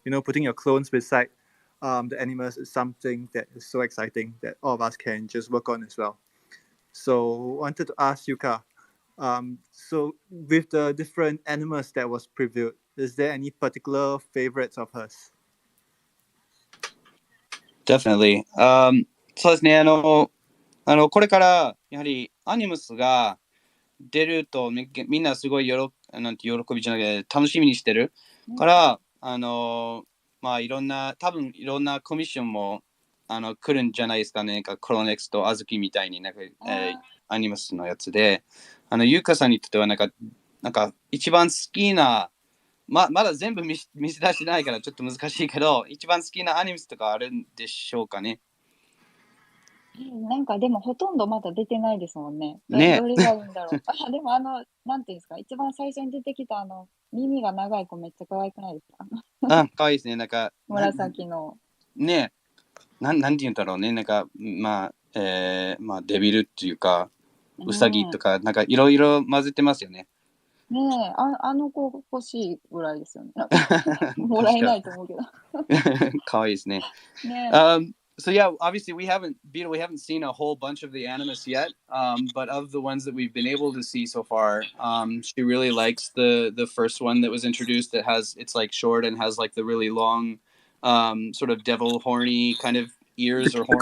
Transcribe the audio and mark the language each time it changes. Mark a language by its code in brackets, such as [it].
[en] Putting your clones beside the Animus is something that is so exciting that all of us can just work on as well. So I wanted to ask Yuka, so with the different Animus that was previewed, is there any particular favorites of hers? Definitely. [ja] そうですね。これからやはりアニムスが出るとみんなすごいなんて喜びじゃなくて楽しみにしてるから、まあ多分いろんなコミッションも来るんじゃないですかね。クローネックスとアズキみたいにアニムスのやつで、ユーカさんにとってはなんか一番好きな、まだ全部見せ出してないからちょっと難しいけど、一番好きなアニムスとかあるんでしょうかね。なんかでもほとんどまだ出てないですもんね。ね。どれがいいんだろう。でもなんていうんですか、一番最初に出てきた耳が長い子めっちゃ可愛くないですか？可愛いですね。なんか紫の。ね、なんて言うんだろうね。なんかまあデビルっていうかウサギとかなんかいろいろ混ぜてますよね。ねえ、あの子欲しいぐらいですよね。もらえないと思うけど。可愛いですね。ね。 [en] So yeah, obviously we haven't seen a whole bunch of the Animus yet, but of the ones that we've been able to see so far, she really likes the first one that was introduced. It's like short and has like the really long, sort of devil horny kind of ears or horns.